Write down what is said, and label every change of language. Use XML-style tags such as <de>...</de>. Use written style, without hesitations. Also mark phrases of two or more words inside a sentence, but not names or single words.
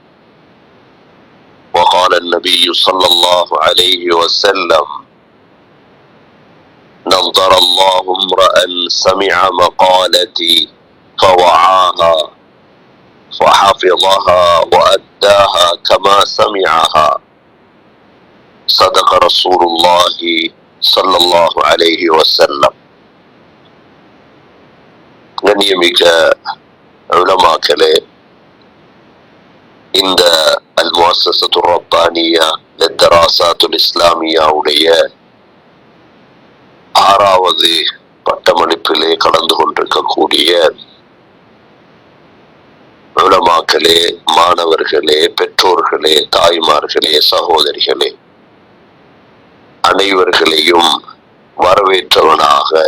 <ar>وقال النبي صلى الله عليه وسلم: نظر الله امرأ سمع مقالتي فوعاها فحفظها وأداها كما سمعها. صدق رسول الله صلى الله عليه وسلم.</ar> <ta>கண்ணியமிக்க உலமாக்களே, இந்த அல்-முஅஸ்ஸஸத்து ரப்பானியா லித்தராசாத்துல் இஸ்லாமியா உடைய 6வது பட்டமளிப்பிலே கலந்து கொண்டிருக்கக்கூடிய உலமாக்களே, மாணவர்களே, பெற்றோர்களே, தாய்மார்களே, சகோதரிகளே, அனைவர்களையும் வரவேற்றவனாக,</ta>